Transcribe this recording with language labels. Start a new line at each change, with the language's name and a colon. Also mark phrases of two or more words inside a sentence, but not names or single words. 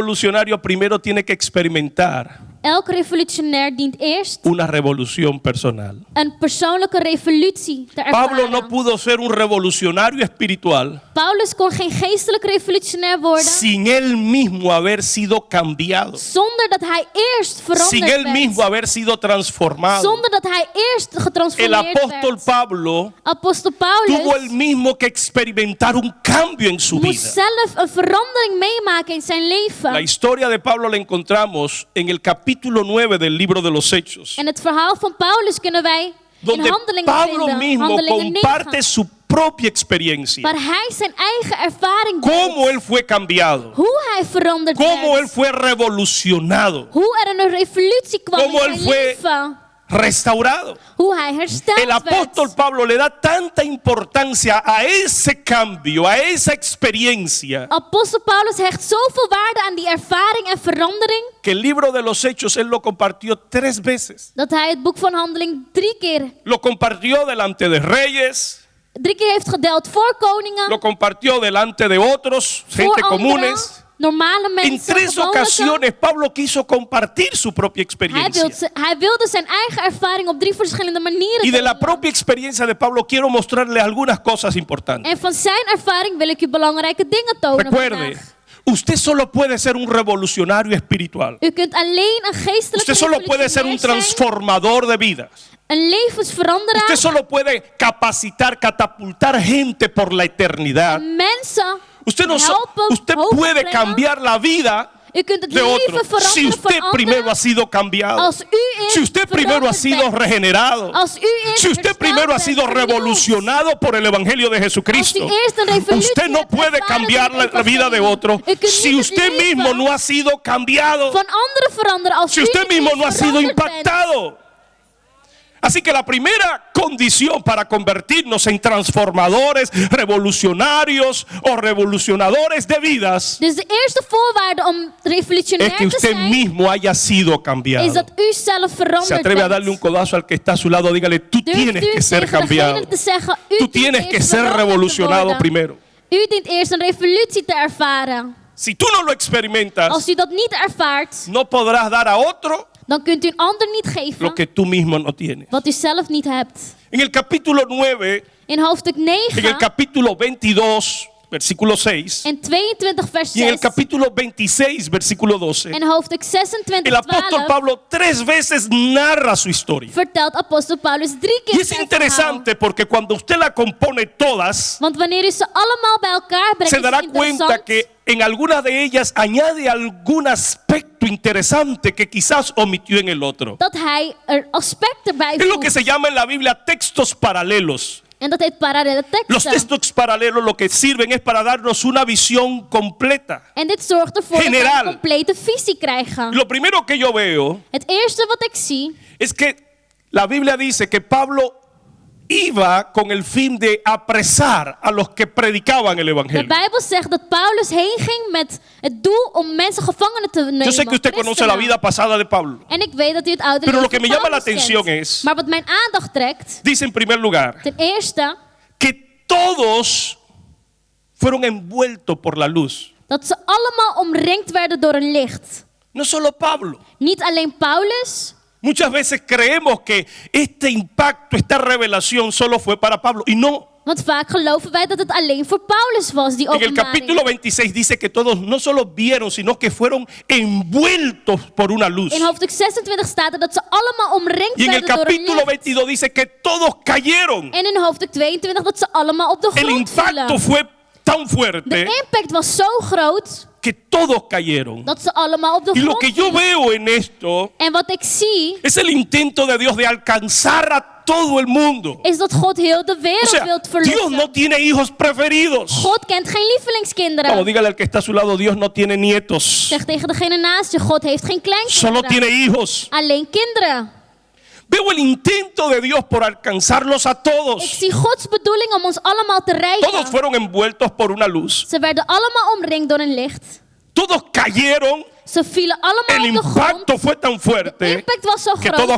Spanish: Todo revolucionario primero tiene que experimentar
Dutch: Elke revolutionair dient eerst
Spanish: una revolución personal.
Dutch: een persoonlijke revolutie te
Spanish: Pablo
Dutch: ervaren.
Spanish: no pudo ser un revolucionario espiritual
Dutch: Paulus kon geen geestelijk revolutionair worden
Spanish: sin él mismo haber sido cambiado,
Dutch: zonder dat hij eerst
Spanish: sin él
Dutch: veranderd
Spanish: mismo
Dutch: werd.
Spanish: haber sido transformado.
Dutch: Zonder dat hij eerst
Spanish: El
Dutch: getransformeerd
Spanish: apóstol
Dutch: werd.
Spanish: Pablo
Dutch: Apostel
Spanish: tuvo él
Dutch: Paulus
Spanish: mismo que experimentar un cambio en su
Dutch: moest
Spanish: vida.
Dutch: zelf een verandering meemaken in zijn
Spanish: La
Dutch: leven.
Spanish: historia de Pablo la encontramos en el capítulo 9 del libro de los Hechos,
Dutch: En het verhaal van Paulus kunnen wij in
Spanish: donde
Dutch: Handelingen
Spanish: Pablo
Dutch: vinden.
Spanish: mismo
Dutch: Handelingen
Spanish: comparte
Dutch: 9.
Spanish: su propia experiencia,
Dutch: Waar hij zijn eigen ervaring
Spanish: cómo
Dutch: deelt.
Spanish: él fue cambiado,
Dutch: Hoe hij veranderd
Spanish: cómo él
Dutch: werd.
Spanish: fue revolucionado,
Dutch: Hoe er een revolutie kwam
Spanish: Cómo
Dutch: in
Spanish: él
Dutch: zijn
Spanish: fue
Dutch: leven.
Spanish: restaurado.
Dutch: Hoe hij hersteld
Spanish: El apóstol
Dutch: werd.
Spanish: Pablo le da tanta importancia a ese cambio, a esa experiencia,
Dutch: Apostel Paulus hecht zoveel waarde aan die ervaring en verandering,
Spanish: que el libro de los Hechos él lo compartió 3 veces.
Dutch: dat hij het boek van Handeling 3 keer
Spanish: Lo compartió delante de reyes,
Dutch: heeft gedeeld voor koningen,
Spanish: lo compartió delante de otros,
Dutch: voor
Spanish: gente
Dutch: anderen,
Spanish: comunes.
Dutch: normale
Spanish: En
Dutch: mensen.
Spanish: 3
Dutch: gewone.
Spanish: ocasiones Pablo quiso compartir su propia experiencia.
Dutch: Hij wilde zijn eigen ervaring op 3 verschillende manieren
Spanish: Y de la
Dutch: delen.
Spanish: propia experiencia de Pablo quiero mostrarle algunas cosas importantes.
Dutch: En van zijn ervaring wil ik u belangrijke dingen tonen
Spanish: Recuerde,
Dutch: vandaag.
Spanish: usted solo puede ser un revolucionario espiritual.
Dutch: U kunt alleen een geestelijke
Spanish: Usted solo puede ser un
Dutch: revolutionair zijn,
Spanish: transformador de vidas.
Dutch: een levensveranderaar.
Spanish: Usted solo puede capacitar, catapultar gente por la eternidad.
Dutch: Mensen
Spanish: Usted
Dutch: helpen,
Spanish: usted
Dutch: hoop
Spanish: puede
Dutch: brengen.
Spanish: cambiar la vida
Dutch: U kunt het
Spanish: de
Dutch: leven
Spanish: otro
Dutch: veranderen
Spanish: si usted
Dutch: van
Spanish: primero
Dutch: anderen
Spanish: ha sido cambiado.
Dutch: als u eerst
Spanish: Si usted primero ha
Dutch: veranderd
Spanish: sido
Dutch: bent.
Spanish: regenerado.
Dutch: Als u eerst
Spanish: Si usted
Dutch: hersteld
Spanish: primero ha
Dutch: bent,
Spanish: sido
Dutch: vernieuwd.
Spanish: revolucionado por el Evangelio de Jesucristo.
Dutch: Als u eerst een revolutie
Spanish: Usted no
Dutch: hebt
Spanish: puede
Dutch: ervaren
Spanish: cambiar
Dutch: door het
Spanish: la vida de
Dutch: evangelie.
Spanish: otro
Dutch: U kunt
Spanish: si
Dutch: niet het
Spanish: usted
Dutch: leven
Spanish: mismo no ha sido cambiado.
Dutch: van anderen veranderen als
Spanish: Si
Dutch: u
Spanish: usted
Dutch: niet
Spanish: mismo
Dutch: eerst
Spanish: no ha sido
Dutch: veranderd bent.
Spanish: impactado. Así que la primera condición para convertirnos en transformadores, revolucionarios o revolucionadores de vidas
Dutch: Dus de eerste voorwaarde om
Spanish: es
Dutch: revolutionair
Spanish: que
Dutch: te
Spanish: usted
Dutch: zijn
Spanish: mismo haya sido
Dutch: is
Spanish: cambiado.
Dutch: dat u zelf
Spanish: Se
Dutch: veranderd
Spanish: atreve a darle un
Dutch: bent.
Spanish: codazo al que está a su lado, dígale, tú
Dutch: Durft
Spanish: tienes
Dutch: u
Spanish: que ser
Dutch: tegen
Spanish: cambiado.
Dutch: degene te zeggen, u
Spanish: Tú
Dutch: dient
Spanish: tienes que
Dutch: eerst
Spanish: ser
Dutch: veranderd te
Spanish: revolucionado
Dutch: worden.
Spanish: primero.
Dutch: U dient eerst een revolutie te ervaren.
Spanish: Si tú no lo experimentas,
Dutch: Als u dat niet ervaart,
Spanish: no podrás dar a otro
Dutch: dan kunt u een ander niet geven
Spanish: lo que tú mismo no tienes.
Dutch: wat u zelf niet hebt.
Spanish: En el capítulo 9,
Dutch: In hoofdstuk
Spanish: en el
Dutch: 9
Spanish: capítulo 22, versículo 6,
Dutch: en 22 vers
Spanish: y en el
Dutch: 6
Spanish: capítulo 26, versículo 12,
Dutch: en hoofdstuk 26
Spanish: el apóstol
Dutch: 12
Spanish: Pablo 3 veces narra su historia.
Dutch: vertelt apostel Paulus 3
Spanish: Y
Dutch: keer
Spanish: es
Dutch: zijn
Spanish: interesante porque cuando usted la compone todas,
Dutch: verhaal. Want wanneer u ze allemaal bij elkaar brengt,
Spanish: se
Dutch: is
Spanish: dará
Dutch: het
Spanish: cuenta
Dutch: interessant.
Spanish: que en algunas de ellas añade algún aspecto interesante que quizás omitió en el otro.
Dutch: Dat hij er aspecten bij
Spanish: Es lo que
Dutch: voegt.
Spanish: se llama en la Biblia textos paralelos.
Dutch: En dat heet parallele
Spanish: Los
Dutch: teksten.
Spanish: textos paralelos lo que sirven es para darnos una visión completa.
Dutch: En dit zorgt ervoor dat we
Spanish: General.
Dutch: een complete visie krijgen.
Spanish: Lo primero que yo veo
Dutch: Het eerste wat ik zie
Spanish: es que la Biblia dice que Pablo iba con el fin de apresar a los que predicaban el
Dutch: De
Spanish: Evangelio.
Dutch: Bijbel zegt dat Paulus heen ging met het doel om mensen gevangenen te nemen.
Spanish: Yo sé que usted conoce la vida pasada de Pablo.
Dutch: En ik weet dat u het oude
Spanish: Pero lo
Dutch: leven
Spanish: que me
Dutch: van
Spanish: llama la
Dutch: Paulus
Spanish: atención
Dutch: kent.
Spanish: es-
Dutch: Maar wat mijn aandacht trekt,
Spanish: Dice en primer lugar
Dutch: ten eerste,
Spanish: que todos fueron envueltos por la luz.
Dutch: dat ze allemaal omringd werden door een licht.
Spanish: No solo Pablo.
Dutch: Niet alleen Paulus.
Spanish: Muchas veces creemos que este impacto, esta revelación solo fue para Pablo. Y no.
Dutch: Want vaak geloven wij dat het alleen voor Paulus was, die
Spanish: En el
Dutch: openbaring.
Spanish: capítulo 26 dice que todos no solo vieron, sino que fueron envueltos por una luz.
Dutch: In hoofdstuk 26 staat er dat ze allemaal omringd
Spanish: Y en el
Dutch: werden door een
Spanish: capítulo
Dutch: licht.
Spanish: 22 dice que todos cayeron.
Dutch: En in hoofdstuk 22 dat ze allemaal op de
Spanish: El
Dutch: grond
Spanish: impacto
Dutch: vielen.
Spanish: fue tan
Dutch: De
Spanish: fuerte
Dutch: impact was zo groot
Spanish: que todos cayeron.
Dutch: dat ze allemaal op de
Spanish: Y lo
Dutch: grond
Spanish: que yo
Dutch: vielen.
Spanish: veo en esto
Dutch: En wat ik zie,
Spanish: es el intento de Dios de alcanzar a todo el mundo.
Dutch: is dat God heel de
Spanish: O
Dutch: wereld
Spanish: sea,
Dutch: wil
Spanish: Dios
Dutch: verlossen.
Spanish: no tiene hijos preferidos.
Dutch: God kent geen lievelingskinderen.
Spanish: Vamos, dígale al que está a su lado, Dios no tiene nietos.
Dutch: Zeg tegen degene naast je, God heeft geen
Spanish: Solo
Dutch: kleinkinderen.
Spanish: tiene hijos.
Dutch: Alleen kinderen.
Spanish: Veo el intento de Dios por alcanzarlos a
Dutch: Ik
Spanish: todos.
Dutch: zie Gods bedoeling om ons allemaal te
Spanish: Todos
Dutch: rijden.
Spanish: fueron envueltos por una luz.
Dutch: Ze werden allemaal omringd door een licht.
Spanish: Todos cayeron.
Dutch: Ze vielen
Spanish: El
Dutch: allemaal op de grond.
Spanish: impacto fue tan
Dutch: De
Spanish: fuerte
Dutch: impact was zo
Spanish: que todos
Dutch: groot